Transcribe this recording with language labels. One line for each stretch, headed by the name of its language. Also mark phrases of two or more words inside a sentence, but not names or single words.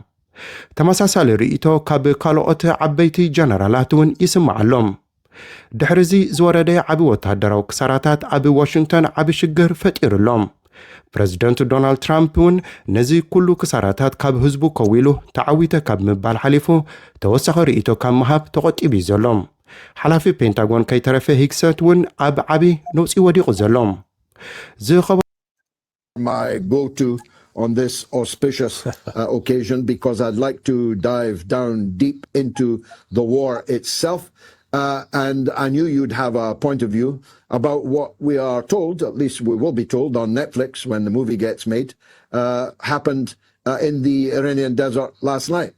Tigrinya: ተመሳሳሊ ርእይቶ ካብ ካልኦት ዓበይቲ ጀነራላት እውን ይስምዓሎም ድሕሪዚ ዝወረደ ዓቢ ወታደራዊ ክሳራታት ኣብ ዋሽንግተን ዓቢ ሽግር ፈጢሩሎም ፕሬዚደንት ዶናልድ ትራምፕ እውን ነዚ ኩሉ ክሳራታት ካብ ህዝቡ ከዊሉ ተዓዊተ ካብ ምባል ሓሊፉ ተወሳኺ ርእይቶ ካብ ምሃብ ተቖጢቡ እዩ ዘሎም ሓላፊ ፔንታጎን ከይተረፈ ሂግሰት እውን ኣብ ዓቢ ነውፂ ወዲቑ ዘሎም
English: My go-to on this auspicious occasion because I'd like to dive down deep into the war itself. And I knew you'd have a point of view about what we are told, at least we will be told on Netflix when the movie gets made, happened in the Iranian desert last night.